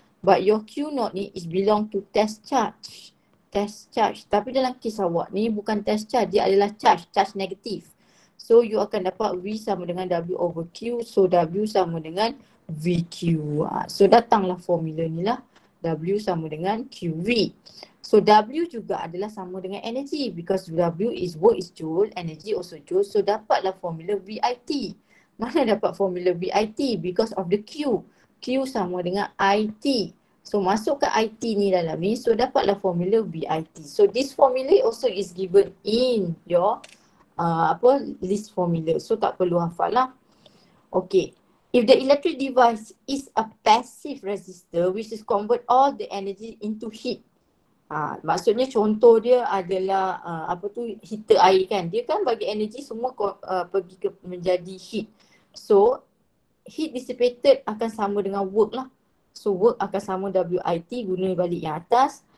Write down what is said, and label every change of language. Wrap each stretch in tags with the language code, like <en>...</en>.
<en>But your Q0 ni is belong to test charge.</en> <ms>Test charge. Tapi dalam kes awak ni bukan test charge, dia adalah charge negatif. So you akan dapat V sama dengan W over Q. So W sama dengan VQ. So datanglah formula ni lah. W sama dengan QV. So W juga adalah sama dengan energy.</ms> <en>Because W is work is joule, energy also joule.</en> <ms>So dapatlah formula VIT. Mana dapat formula VIT?</ms> <en>Because of the Q. Q</en> <ms>sama dengan IT. So masukkan IT ni dalam ni. So dapatlah formula VIT.</ms> <en>So this formula also is given in your list formula.</en> <ms>So tak perlu hafal lah.</ms> <en>Okay. If the electric device is a passive resistor which is convert all the energy into heat.</en> <ms>Maksudnya contoh dia adalah heater air kan. Dia kan bagi energy semua pergi menjadi heat. So heat dissipated akan sama dengan work lah. So work akan sama WIT, guna balik yang atas.</ms>